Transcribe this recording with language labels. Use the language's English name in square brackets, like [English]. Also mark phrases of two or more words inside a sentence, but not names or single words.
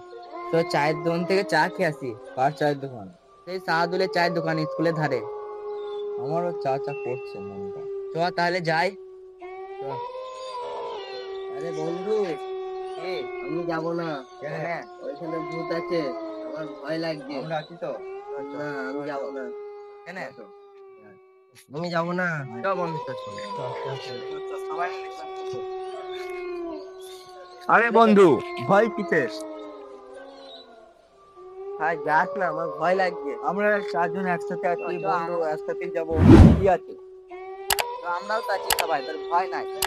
[Bangla] তো চায়ের দোকান থেকে চা খেয়ে আসি। কার চায়ের দোকান? সেই শাহদুলের চায়ের দোকান, স্কুলের ধারে। আমারও চা চা করছে মনটা। চ তাহলে যাই। চ। আরে বন্ধু, কি? আমি যাব না। কেন? ওইখানে ভূত আছে, আমার ভয় লাগছে। আমরা আছি তো। চ, চ, না, আমি চ, যাব চ। না। কেন? আমি যাব না। চ বন্ধু, চ, চ, চ, চ, চ, চ, সবাই মিলে চ, চ, চ। আরে বন্ধু, ভয় কিসের? ভাই যাস না, আমার ভয় লাগছে। আমরা চারজন একসাথে আছি চ, চ, বন্ধু, একসাথেই যাবো। কি আছে? তো আমরাও তো আছি সবাই, তোর ভয় নাই।